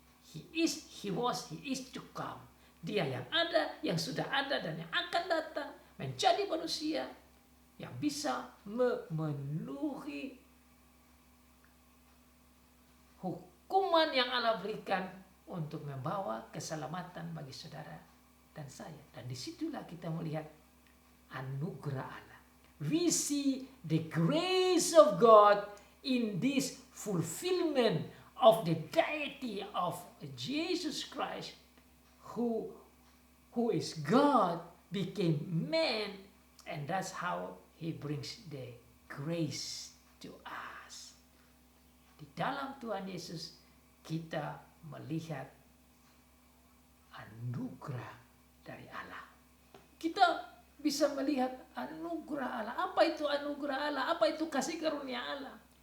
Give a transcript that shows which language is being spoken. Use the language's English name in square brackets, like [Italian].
[English] He is to come. [Indonesian] Dia yang ada, yang sudah ada dan yang akan datang menjadi manusia yang bisa memenuhi hukuman yang Allah berikan untuk membawa keselamatan bagi saudara dan saya. Dan disitulah kita melihat anugerah Allah. [English] We see the grace of God in this fulfillment of the deity of Jesus Christ, who is God, became man, and that's how He brings the grace to us. [Indonesian] Di dalam Tuhan Yesus kita melihat anugerah dari Allah. Kita bisa melihat anugerah Allah. Apa itu anugerah Allah? Apa itu kasih karunia Allah?